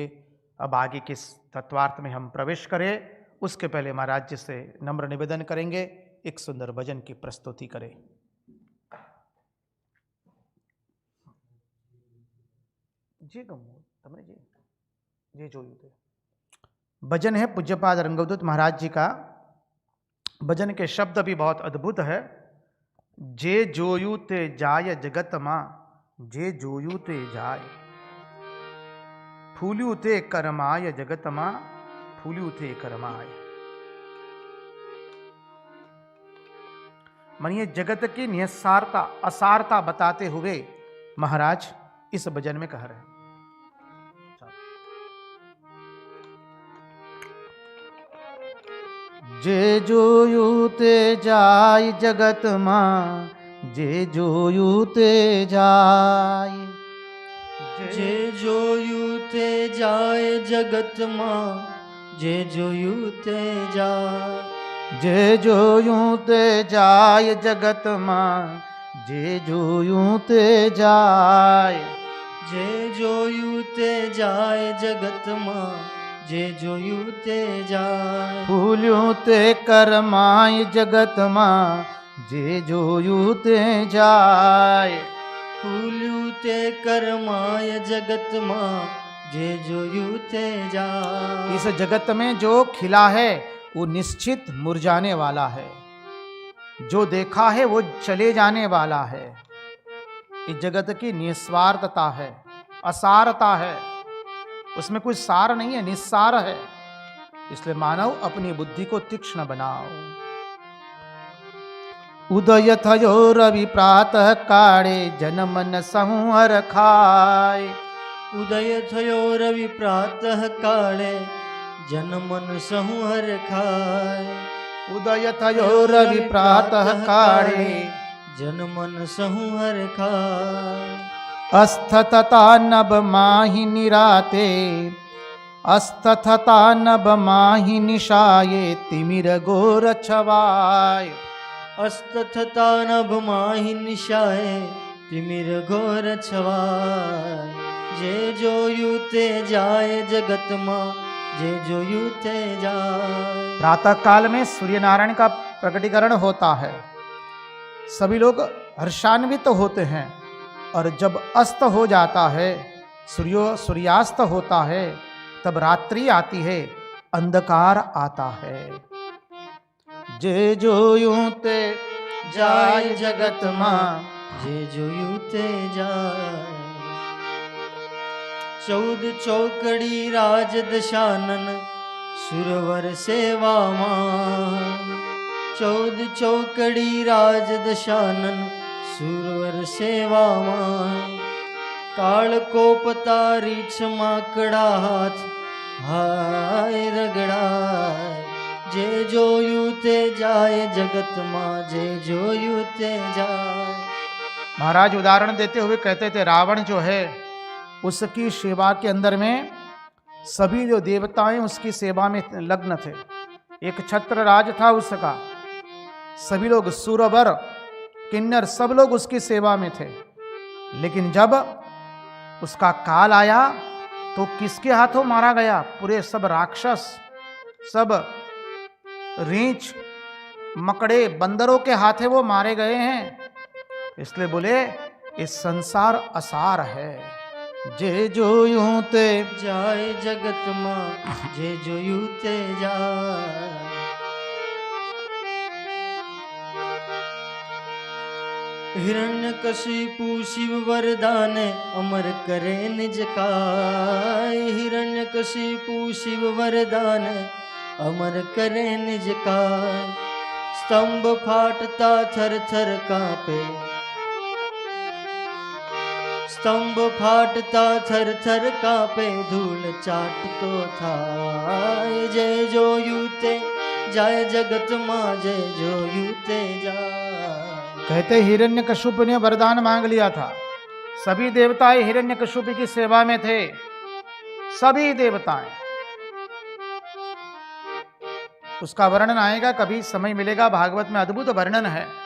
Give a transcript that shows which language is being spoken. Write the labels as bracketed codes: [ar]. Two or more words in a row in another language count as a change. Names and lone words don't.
[hi] अब आगे किस तत्वार्थ में हम प्रवेश करें उसके पहले महाराज जी से नम्र निवेदन करेंगे, एक सुंदर भजन की प्रस्तुति करें। जी तमने जी जो भजन है पूज्यपाद रंगवदूत महाराज जी का। भजन के शब्द भी बहुत अद्भुत है। [gu] જે જોયું તે જાય જગત માં, જે જોયું તે જાય, ફૂલ્યું તે કરમાય જગત માં, ફૂલ્યું તે કરમાય। [hi] मानिए जगत की निस्सारता असारता बताते हुए महाराज इस भजन में कह रहे हैं। [gu] જે જોયું તે જાય જગત માં, જે જોયું તે જાય, જે જોયું તે જાય જગત માં, જે જોયું તે જાય, જે જોયું તે જાય જગત માં, જે જોયું તે જાય, જે જોયું તે જાય જગત માં, જે જોયું તે જાય, ફૂલ્યું તે કરમાય જગત માં, જે જોયું તે જાય, ફૂલ્યું તે કરમાય જગત માં, જે જોયું તે જાય। [hi] इस जगत में जो खिला है वो निश्चित मुरझाने वाला है, जो देखा है वो चले जाने वाला है। इस जगत की निस्वार्थता है, असारता है, उसमें कोई सार नहीं है, निस्सार है। इसलिए मानव अपनी बुद्धि को तीक्ष्ण बनाओ। [gu] ઉદય થયો રવિ પ્રાતઃ કાળે, જન મન સંહર ખાય। ઉદય થયો રવિ પ્રાતઃ કાળે, જન મન સંહર ખાય। ઉદય થયો રવિ પ્રાતઃ કાળે, જન મન સંહર ખાય। અસ્થતતા નભ માહિ નિરાતે, અસ્થતતા નભ માહિ નિશાયે, તિમિર ઘોર છવાય। અસ્તથતા નભ માહિ નિશાયે, તિમિર ઘોર છવાય। જે જોયું તે જાય જગત માં, જે જોયું તે જાય। [hi] प्रातः काल में सूर्य नारायण का प्रकटीकरण होता है, सभी लोग हर्षान्वित होते हैं। और जब अस्त हो जाता है, सूर्यास्त होता है, तब रात्रि आती है, अंधकार आता है। [gu] જે જોયું તે જાય જગત માં, જે જોયું તે જાય। 14 ચોકડી રાજ દશાનન સુરવર સેવા માં। 14 ચોકડી રાજ દશાનન સુરવર સેવા માં। કાલ કો પતારી છમાકડા હાથ હાય રગડાય। જે જોયું તે જાએ જગત માં, જે જોયું તે જાએ। [hi] महाराज उदाहरण देते हुए कहते थे रावण जो है उसकी सेवा के अंदर में सभी जो देवताएं उसकी सेवा में लग्न थे। एक छत्र राज था उसका, सभी लोग सुरवर किन्नर सब लोग उसकी सेवा में थे। लेकिन जब उसका काल आया तो किसके हाथों मारा गया? पूरे सब राक्षस, सब रीछ मकड़े बंदरों के हाथे वो मारे गए हैं। इसलिए बोले इस संसार असार है। [gu] જે જો યું તે જાએ જગત માં, જે જોયું તે જાએ। હિરણ્યકશિપુ શિવ વરદાન અમર કરે નિજ કાય। હિરણ્યકશિપુ શિવ વરદાન અમર કરે નિજ કાય। સ્તંભ ફાટતા થર થર કાંપે, સ્તંભ ફાટતા થર થર કાંપે। ધૂળ ચાટતો થાય। જય જોયું તે જાએ જગત માં, જય જોયું તે જાએ। [hi] कहते हिरण्यकशिपु ने वरदान मांग लिया था। सभी देवताएं हिरण्यकशिपु की सेवा में थे, सभी देवताएं। उसका वर्णन आएगा, कभी समय मिलेगा, भागवत में अद्भुत वर्णन है।